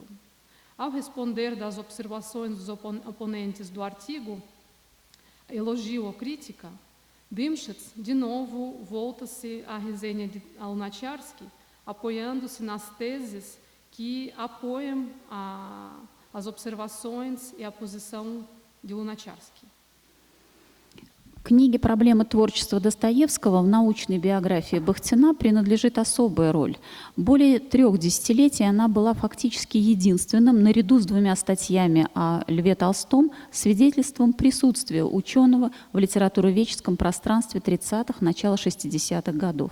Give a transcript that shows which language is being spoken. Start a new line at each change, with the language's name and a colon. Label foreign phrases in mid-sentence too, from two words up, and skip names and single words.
Portuguese: Ao responder das observações dos oponentes do artigo, elogio ou crítica, Dymshitz, de novo, volta-se à resenha de Lunacharsky, apoiando-se nas teses que apoiam as observações e a posição de Lunacharsky.
Russian: Книге «Проблемы творчества Достоевского» в научной биографии Бахтина принадлежит особая роль. Более 3 десятилетий она была фактически единственным, наряду с 2 статьями о Льве Толстом, свидетельством присутствия ученого в литературоведческом пространстве 30-х, начала 60-х годов.